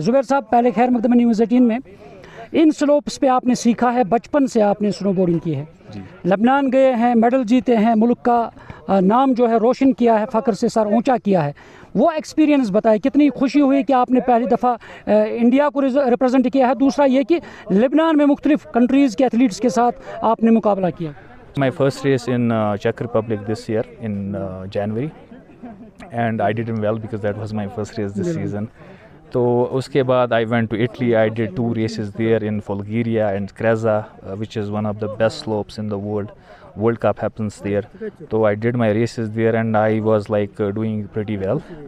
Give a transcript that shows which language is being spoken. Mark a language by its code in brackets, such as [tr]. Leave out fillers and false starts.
[ur] زبیر صاحب، پہلے خیر مقدمہ نیوز 18 میں. ان سلوپس پہ آپ نے سیکھا ہے، بچپن سے آپ نے سنو بورڈنگ کی ہے، لبنان گئے ہیں، میڈل جیتے ہیں، ملک کا نام جو ہے روشن کیا ہے، فخر سے سر اونچا کیا ہے. وہ ایکسپیرینس بتائے، کتنی خوشی ہوئی کہ آپ نے پہلی دفعہ انڈیا کو ریپرزینٹ کیا ہے، دوسرا یہ کہ لبنان میں مختلف کنٹریز کے ایتھلیٹس کے ساتھ آپ نے مقابلہ کیا. [en] My first race in Czech Republic this year in January, and I did well because that was my first race this season. [ur] تو اس کے بعد [en] I went to Italy. I did 2 races there in Folgheria and Cresa, which is one of the best slopes in the world. World Cup happens there. [ur] تو [en] I did my races there and I was like doing pretty well.